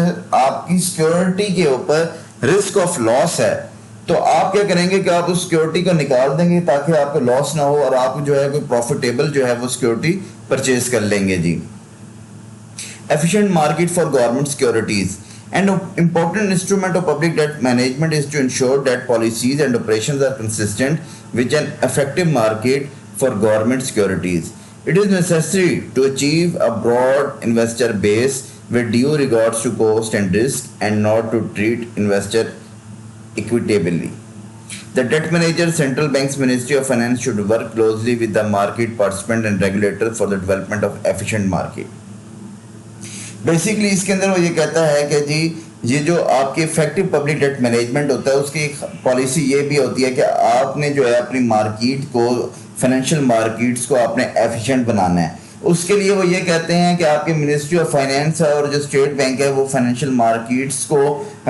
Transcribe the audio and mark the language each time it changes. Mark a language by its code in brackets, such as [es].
[ur] آپ کی سیکیورٹی کے اوپر رسک آف لاس ہے تو آپ کیا کریں گے کہ آپ اس سیکیورٹی کو نکال دیں گے تاکہ آپ کو لاس نہ ہو اور آپ جو ہے کوئی پروفیٹیبل جو ہے وہ سیکیورٹی پرچیز کر لیں گے جی۔ [en] Efficient market for government securities. An important instrument of public debt management is to ensure that policies and operations are consistent with an effective market for government securities. It is necessary to achieve a broad investor base with due regards to cost and risk and not to treat investor equitably. The debt manager, central bank's Ministry of Finance should work closely with the market participant and regulator for the development of efficient market. [ur] Basically اس کے اندر وہ یہ کہتا ہے کہ جی یہ جو آپ کی افیکٹو پبلک ڈیٹ مینجمنٹ ہوتا ہے اس کی پالیسی یہ بھی ہوتی ہے کہ آپ نے جو ہے اپنی مارکیٹ کو، فائنینشیل مارکیٹس کو آپ نے ایفیشینٹ بنانا ہے۔ اس کے لیے وہ یہ کہتے ہیں کہ آپ کی منسٹری آف فائنینس اور جو اسٹیٹ بینک ہے وہ فائنینشیل مارکیٹس کو